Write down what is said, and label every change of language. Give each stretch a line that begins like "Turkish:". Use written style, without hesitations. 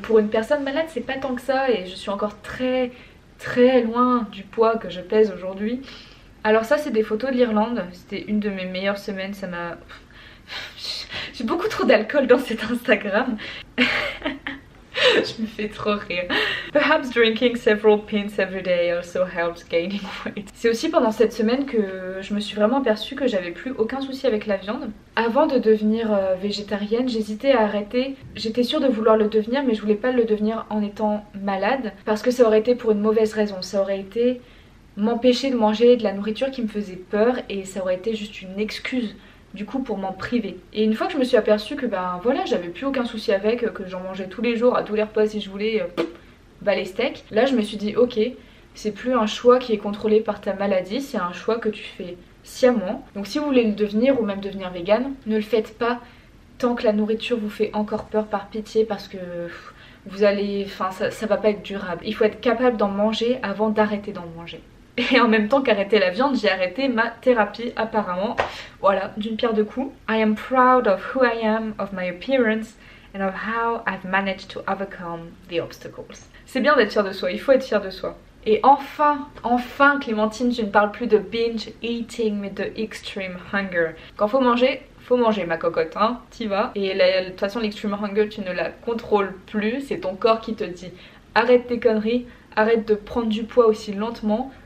French: Pour une personne malade c'est pas tant que ça et je suis encore très loin du poids que je pèse aujourd'hui. Alors ça c'est des photos de l'Irlande, c'était une de mes meilleures semaines, ça m'a... J'ai beaucoup trop d'alcool dans cet Instagram. Je me fais trop rire.
English: Perhaps drinking several pints every day also helps gaining weight.
French: C'est aussi pendant cette semaine que je me suis vraiment aperçue que j'avais plus aucun souci avec la viande. Avant de devenir végétarienne, j'hésitais à arrêter. J'étais sûre de vouloir le devenir mais je voulais pas le devenir en étant malade parce que ça aurait été pour une mauvaise raison. Ça aurait été m'empêcher de manger de la nourriture qui me faisait peur et ça aurait été juste une excuse du coup pour m'en priver. Et une fois que je me suis aperçue que ben voilà j'avais plus aucun souci avec, que j'en mangeais tous les jours à tous les repas si je voulais, bah les steaks, là je me suis dit ok, c'est plus un choix qui est contrôlé par ta maladie, c'est un choix que tu fais sciemment. Donc si vous voulez le devenir ou même devenir vegan, ne le faites pas tant que la nourriture vous fait encore peur, par pitié, parce que vous allez, enfin ça va pas être durable. Il faut être capable d'en manger avant d'arrêter d'en manger. Et en même temps qu'arrêter la viande, j'ai arrêté ma thérapie apparemment. Voilà, d'une pierre deux coups.
English: I am proud of who I am, of my appearance and of how I've managed to overcome the obstacles.
French: C'est bien d'être fier de soi, il faut être fier de soi. Et enfin Clémentine, je ne parle plus de binge eating mais de extreme hunger. Quand faut manger ma cocotte, hein, t'y vas. Et de toute façon l'extreme hunger tu ne la contrôles plus, c'est ton corps qui te dit arrête tes conneries, arrête de prendre du poids aussi lentement.